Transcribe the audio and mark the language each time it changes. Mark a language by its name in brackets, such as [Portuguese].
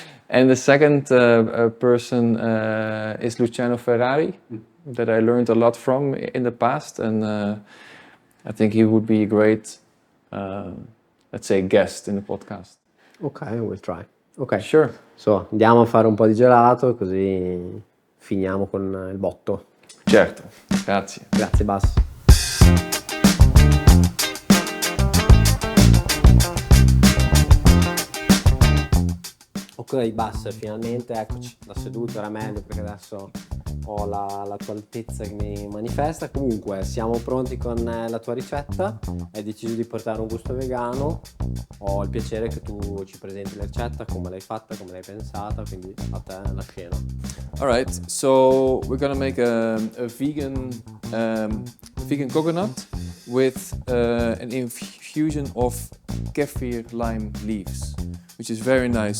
[English] And the second person is Luciano Ferrari, that I learned a lot from in the past, and I think he would be a great, let's say, guest in the podcast. Ok, we'll try. Ok, Sure. [Italian] so, andiamo a fare un po' di gelato così finiamo con il botto. Certo, grazie. Grazie Bas. Ok Bas, finalmente eccoci, da seduto era meglio perché adesso ho la tua altezza che mi manifesta. Comunque siamo pronti con la tua ricetta, hai deciso di portare un gusto vegano, ho il piacere che tu ci presenti la ricetta, come l'hai fatta, come l'hai pensata, quindi a te la scena. [English] All right, so we're gonna make a vegan coconut with an infusion of kefir lime leaves, which is very nice.